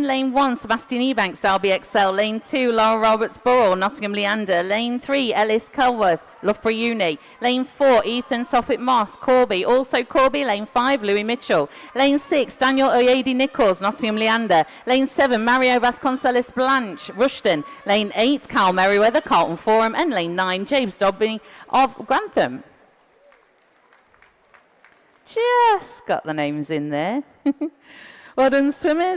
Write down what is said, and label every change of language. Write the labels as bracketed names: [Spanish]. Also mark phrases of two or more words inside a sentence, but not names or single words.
[English] Lane 1, Sebastian Ebanks, Derby Excel. Lane 2, Laura Roberts Burrell, Nottingham Leander. Lane 3, Ellis Culworth, Loughborough Uni. Lane 4, Ethan Soffit Moss, Corby. Also Corby. Lane 5, Louis Mitchell. Lane 6, Daniel Oyedi Nichols, Nottingham Leander. Lane 7, Mario Vasconcelos Blanche, Rushden. Lane 8, Carl Merriweather, Carlton Forum. And Lane 9, James Dobby of Grantham. Just got the names in there. Well done, swimmers.